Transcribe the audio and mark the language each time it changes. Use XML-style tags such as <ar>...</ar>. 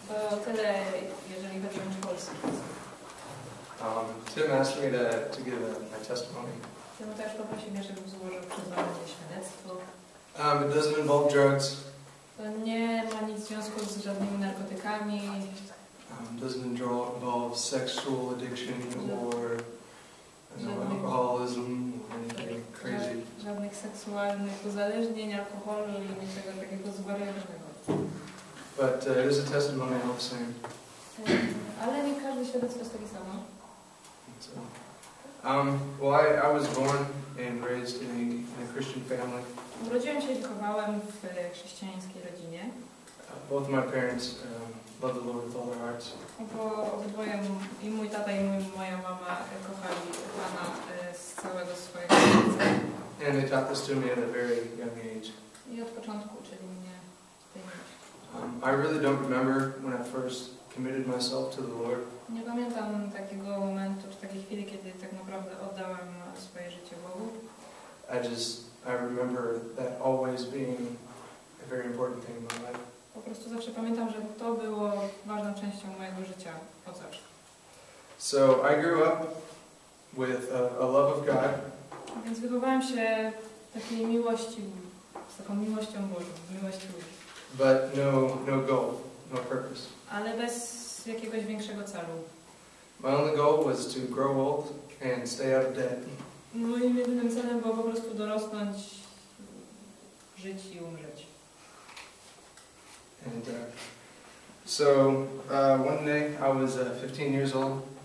<pl>To tyle, jeżeli chodzi o polski.</pl> <en>Tim asked me to give my testimony.</en> <pl>Tim też poprosił mnie, żebym złożył przyznanie świadectwo.</pl> <en>It doesn't involve drugs.</en> <pl>To nie ma nic w związku z żadnymi narkotykami.</pl> <en>Doesn't involve sexual addiction or alcoholism or anything crazy.</en> <pl>Żadnych seksualnych uzależnień, alkoholu i niczego takiego zwariowanego.</pl> <en>But it is a testimony all the same.</en> <pl>Ale nie każde świadectwo jest takie samo.</pl> <en>So, well, I was born and raised in a Christian family.</en> <pl>Urodziłem się i wychowałem w chrześcijańskiej rodzinie.</pl> <en>Both my parents love the Lord with all their hearts.</en> <pl>Obydwoje, i mój tata i moja mama kochali Pana z całego swojego serca.</pl> <en>And they taught this to me at a very young age.</en> <pl>I od początku uczyli mnie tej myśli.</pl> <en>I really don't remember when I first committed myself to the Lord.</en> <pl>Nie pamiętam takiego momentu, czy takiej chwili, kiedy tak naprawdę oddałem swoje życie Bogu.</pl> <en>I remember that always being a very important thing in my life.</en> <pl>Po prostu zawsze pamiętam, że to było ważną częścią mojego życia od zawsze.</pl> <en>So I grew up with a love of God.</en> <pl>Więc wychowałem się w takiej miłości, z taką miłością Bożą, miłością.</pl> <en>But no goal, no purpose.</en> <pl>Ale bez jakiegoś większego celu.</pl> <en>My only goal was to grow old and stay out of debt.</en> <pl>Moim jedynym celem było po prostu dorosnąć, żyć i umrzeć.</pl> <en>And so one day I was 15 years old.</en>